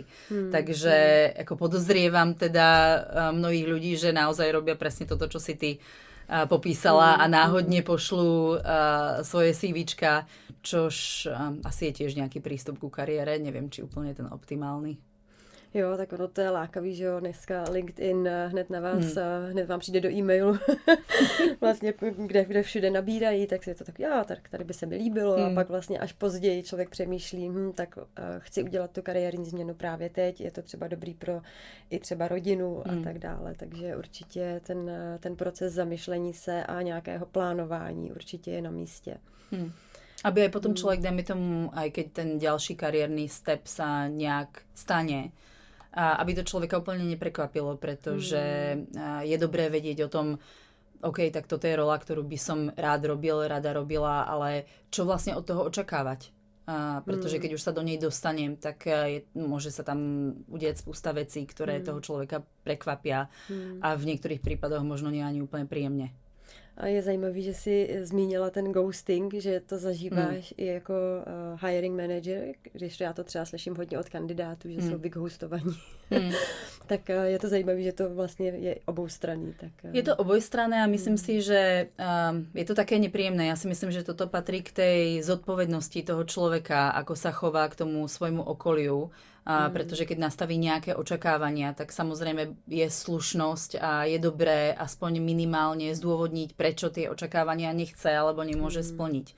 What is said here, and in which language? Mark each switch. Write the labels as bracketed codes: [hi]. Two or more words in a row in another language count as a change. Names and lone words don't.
[sk] Takže ako podozrievam teda mnohých ľudí, že naozaj robia presne toto, čo si ty popísala a náhodne pošlú svoje CVčka, čož asi je tiež nejaký prístup ku kariére, neviem, či úplne ten optimálny. [cs] Jo, tak ono to je lákavý, že jo, dneska LinkedIn hned na vás, hned vám přijde do e-mailu, vlastně kde všude nabírají, tak si je to tak, tak tady by se mi líbilo a pak vlastně až později člověk přemýšlí, tak chci udělat tu kariérní změnu právě teď, je to třeba dobrý pro i třeba rodinu a tak dále, takže určitě ten proces zamyšlení se a nějakého plánování určitě je na místě. [sk] Aby aj potom človek, dajme tomu, aj keď ten ďalší kariérny step sa nejak stane, aby to človeka úplne neprekvapilo, pretože je dobré vedieť o tom, OK, tak toto je rola, ktorú by som rada robila, ale čo vlastne od toho očakávať? Pretože keď už sa do nej dostanem, tak môže sa tam udieť spústa vecí, ktoré toho človeka prekvapia a v niektorých prípadoch možno nie ani úplne príjemne. [cs] A je zajímavý, že jsi zmínila ten ghosting, že to zažíváš i jako [en] hiring manager, [cs] když já to třeba slyším hodně od kandidátů, že jsou vyghostovaní. Tak je to zajímavé, že to vlastně je oboustranný. [sk] Tak, je to obojstranné a myslím si, že je to také nepríjemné. Ja si myslím, že toto patrí k tej zodpovednosti toho človeka, ako sa chová k tomu svojmu okoliu. Pretože keď nastaví nejaké očakávania, tak samozrejme je slušnosť a je dobré aspoň minimálne zdôvodniť, prečo tie očakávania nechce alebo nemôže splniť.